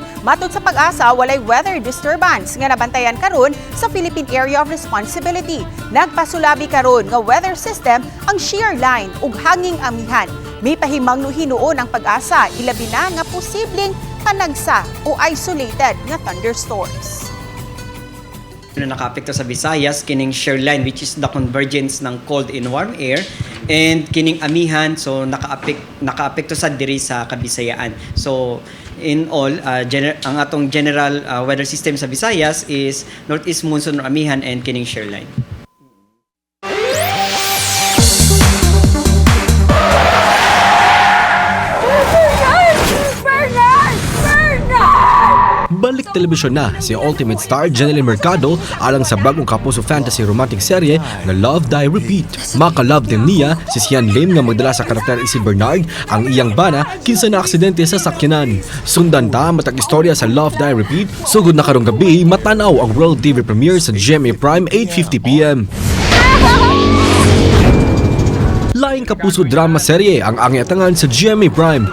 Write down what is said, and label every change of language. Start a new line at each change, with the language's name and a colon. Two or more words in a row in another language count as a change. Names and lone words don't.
Cebuano: Matod sa Pag-asa, walay weather disturbance nga nabantayan karon sa Philippine Area of Responsibility. Nagpasulabi karon nga
English: weather system
Cebuano: ang
English: shear line
Cebuano: ug hanging amihan. May pahimangno hinuon ang Pag-asa, ilabi na nga posibleng panagsa o isolated nga thunderstorms. Na nakaapekto sa Visayas, kining
English: shear line which is the convergence
Cebuano: ng
English: cold and warm air,
Cebuano: and kining amihan, so nakaapekto sa diri sa Kabisayaan.
English: So in all,
Cebuano: ang atong
English: general weather system
Cebuano: sa Visayas
English: is northeast monsoon
Cebuano: or amihan and kining
English: shear line.
Cebuano: Balik telebisyon na si Ultimate Star Jeneline Mercado alang sa bagong kapuso
English: fantasy romantic
Cebuano: serye na Love, Die, Repeat. Maka-love team niya si Sian Lim nga magdala sa karakter si Bernard ang iyang bana kinsa na aksidente sa sakyanan. Sundan ta matag istorya sa Love, Die, Repeat. Sugod na karong gabi matanaw ang
English: World TV premiere
Cebuano: sa GMA Prime 8:50 p.m. Laing kapuso drama serye ang angiatangan sa GMA Prime.